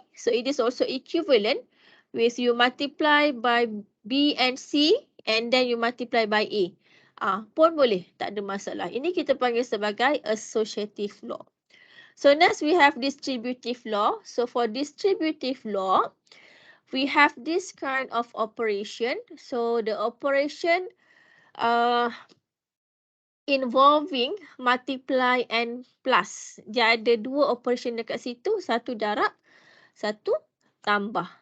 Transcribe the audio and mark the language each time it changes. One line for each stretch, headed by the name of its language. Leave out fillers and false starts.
English: So it is also equivalent with you multiply by B and C, and then you multiply by A.
Malay: Pun boleh, tak ada masalah. Ini kita panggil sebagai associative law.
English: So next we have distributive law. So for distributive law, we have this kind of operation. So the operation involving multiply and plus.
Malay: Dia ada dua operation dekat situ, satu darab, satu tambah.